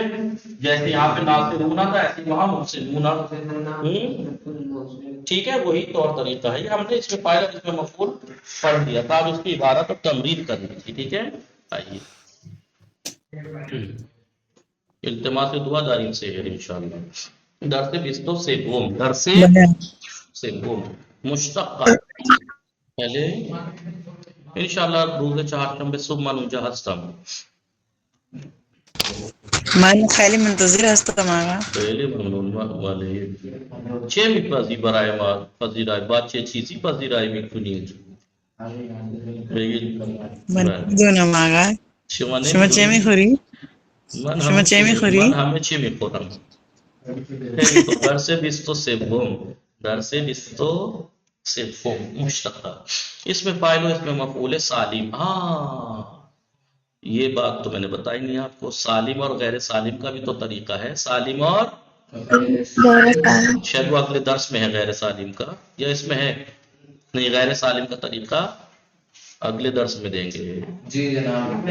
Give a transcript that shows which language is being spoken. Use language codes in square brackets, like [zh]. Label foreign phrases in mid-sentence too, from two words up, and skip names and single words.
[ur] جیسے یہاں پہ ناصرون تھا ایسے وہاں محسنون، ٹھیک ہے؟ وہی طور طریقہ ہے۔ یہ ہم نے اس میں فاعل اس میں مفعول پڑھ دیا تھا، اب اس کی عبارت اور تمرین کرنی تھی، ٹھیک ہے؟ آئیے التماس دعا دارین سے ہے انشاءاللہ۔ [fa] درس بیستو سوم، درس بله سوم مشتق پہلے انشاءاللہ روز چهارشنبه صبح من اونجا هستم. من خیلی منتظر هستم آقا. خیلی ممنون ولی چه میپذی برای ما پذیرایی؟ با چه چیزی پذیرایی میکنید؟ بگید. من میدونم آقا. شما شما چه میخوری؟ شما چه میخوری؟ من همه چی میخورم. خیلی خوب. درس 23 درس 23 مشتقہ، [ur] اس میں فاعل و اس میں مفعول سالم۔ ہاں یہ بات تو میں نے بتائی نہیں آپ کو، سالم اور غیر سالم کا بھی تو طریقہ ہے، سالم اور شاید وہ اگلے درس میں ہے غیر سالم کا، یا اس میں ہے نہیں؟ غیر سالم کا طریقہ اگلے درس میں دیں گے جی جناب۔